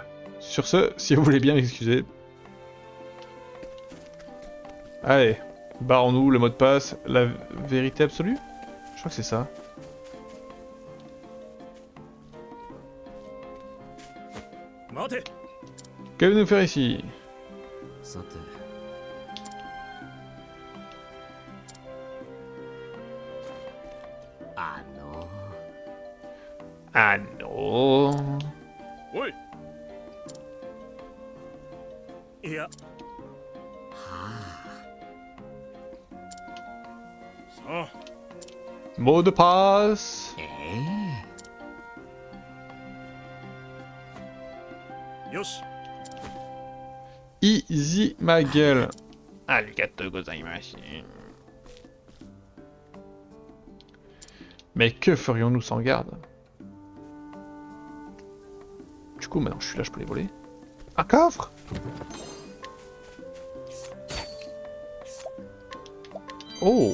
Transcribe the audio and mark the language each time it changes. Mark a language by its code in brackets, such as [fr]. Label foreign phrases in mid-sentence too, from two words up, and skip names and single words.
[fr] Sur ce, si vous voulez bien m'excuser. Allez, barrons-nous le mot de passe, la vérité absolue? Je crois que c'est ça. [ja] 待て [fr] Que venez-nous faire ici? [ja] さて [fr] Ah non. [ja] おいいやはさあ [fr] Mot de passe. あ [ja] よし [fr] Easy ma gueule. [ja] ありがとうございます. [fr] Mais que ferions-nous sans garde? Du coup, maintenant je suis là, je peux les voler. Un coffre? Oh!